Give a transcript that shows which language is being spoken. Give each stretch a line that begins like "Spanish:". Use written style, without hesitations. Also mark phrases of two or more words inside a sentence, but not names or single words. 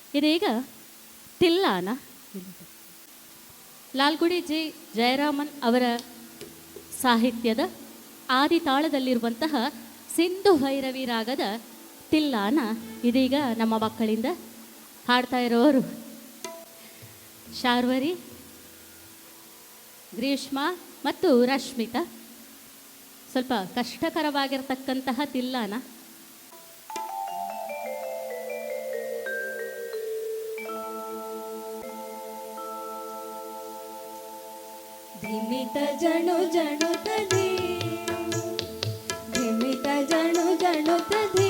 Kannada: ಇದೀಗ ತಿಲ್ಲಾನ ಲಾಲ್ಗುಡಿ ಜಿ ಜಯರಾಮನ್ ಅವರ ಸಾಹಿತ್ಯದ ಆದಿತಾಳದಲ್ಲಿರುವಂತಹ ಸಿಂಧು ಭೈರವಿ ರಾಗದ ತಿಲ್ಲಾನ ಇದೀಗ ನಮ್ಮ ಮಕ್ಕಳಿಂದ ಹಾಡ್ತಾ ಇರೋರು ಶಾರ್ವರಿ, ಗ್ರೀಷ್ಮ ಮತ್ತು ರಶ್ಮಿತಾ. ಸ್ವಲ್ಪ ಕಷ್ಟಕರವಾಗಿರ್ತಕ್ಕಂತಹ ತಿಲ್ಲಾನ. ಧಿಮಿತ ಜಣು ಜಣುತದೆ, ಧಿಮಿತ ಜಣು ಜಣುತದೆ,